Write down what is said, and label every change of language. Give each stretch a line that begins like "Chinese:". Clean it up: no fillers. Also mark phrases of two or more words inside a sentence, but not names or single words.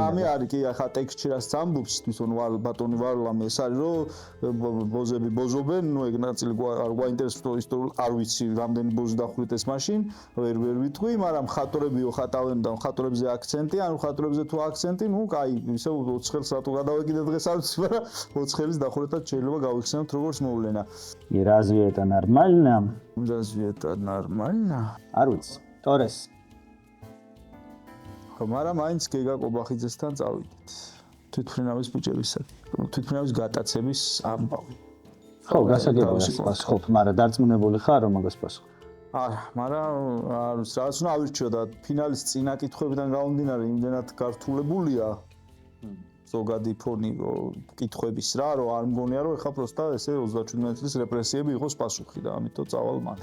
Georgian: სამი არის კი ახლა ტექსტში რაც ამბობს თვითონ ბატონი ვარლამი ეს არის რომ ბოზები ბოზობენ ნუ ეგ ნაწილი არ გვაინტერესებს ისტორიულ არ ვიცი რამდენი ბოზი დახვრიტეს მაშინ ვერ ვიტყვი მაგრამ მხატვრებიო ხატავენ და მხატვრებზე აქცენტი ანუ მხატვრებზე თუ აქცენტი ნუ კაი ისე 4 ხელს რატო გადავეკიდე დღეს არ ვიცი მაგრამ 4 ხელის დახვრეტად შეიძლება გავიხსენოთ როგორც მოვლენა
Russian: И разве это нормально? разве это нормально?
Georgian: არ ვიცი. ტორეს მაგრამ მაინც გეგა ყობახიძესთან წავიდეთ. თვითმფრინავის ბიჭებისა, თვითმფრინავის გატაცების ამბავი. ხო, გასაგებია პასუხობ, მაგრამ დარწმუნებული ხარ რომ მაგას პასუხობ? არა, მაგრამ არ ვიცი, რაღაც უნდა ავირჩიო და ფინალის წინა კითხვებიდან გამომდინარე იმდენად გართულებულია ზოგადი ფონი კითხვების რა, რომ არ მგონია რომ ეხლა პროსტა ესე 37 წლის რეპრესიები იყოს პასუხი და ამიტომ წავალ მათ.